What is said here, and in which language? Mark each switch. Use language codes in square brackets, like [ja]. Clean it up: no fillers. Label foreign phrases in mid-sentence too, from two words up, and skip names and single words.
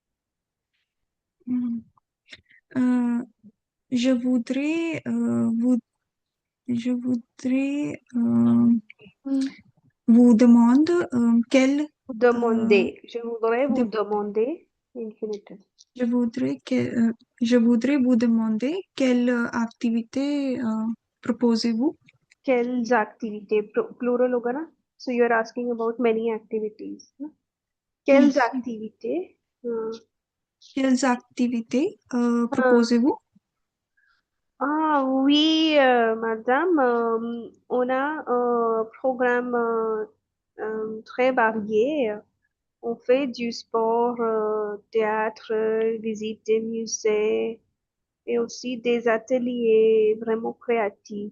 [fr] Je voudrais vous demander quel Demander. Je voudrais vous demander. [en] Infinitive. [fr] je voudrais vous demander quelle activité proposez-vous? Quelles activités? [hi] Plural होगा ना? [en] So you're asking about many activities. [hi] ना? [fr] Quelles [en] Yes. [fr] activités? Quelles activités proposez-vous? Ah oui, madame, on a un programme très varié. On fait du sport, théâtre, visite des musées et aussi des ateliers vraiment créatifs.